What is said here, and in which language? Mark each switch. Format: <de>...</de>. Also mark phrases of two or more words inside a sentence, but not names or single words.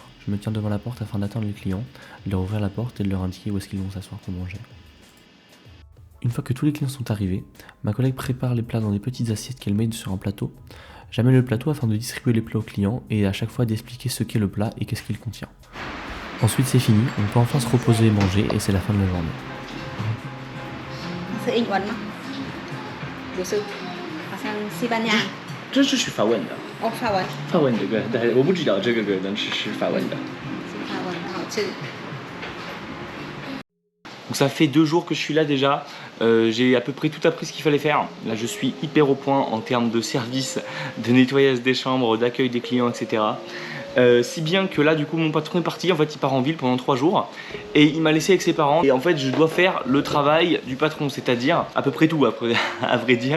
<fr>Je me tiens devant la porte afin d'attendre les clients, de leur ouvrir la porte et de leur indiquer où est-ce qu'ils vont s'asseoir pour manger. Une fois que tous les clients sont arrivés, ma collègue prépare les plats dans des petites assiettes qu'elle met sur un plateau. J'amène le plateau afin de distribuer les plats aux clients et à chaque fois d'expliquer ce qu'est le plat et qu'est-ce qu'il contient. Ensuite c'est fini, on peut enfin se reposer et manger et c'est la fin de la journée.</fr> <zh>是英文吗？不是，好像西班牙。这是法文的。哦，法文。法文这个，但我不知道这个能吃是法文的。是法文，好吃。</zh> <fr>Donc ça fait 2 jours que je suis là déjà, j'ai à peu près tout appris ce qu'il fallait faire. Là je suis hyper au point en termes de service, de nettoyage des chambres, d'accueil des clients, etc. Si bien que là du coup mon patron est parti, en fait il part en ville pendant 3 jours et il m'a laissé avec ses parents et en fait je dois faire le travail du patron, c'est-à-dire à peu près tout après, à vrai dire.</fr>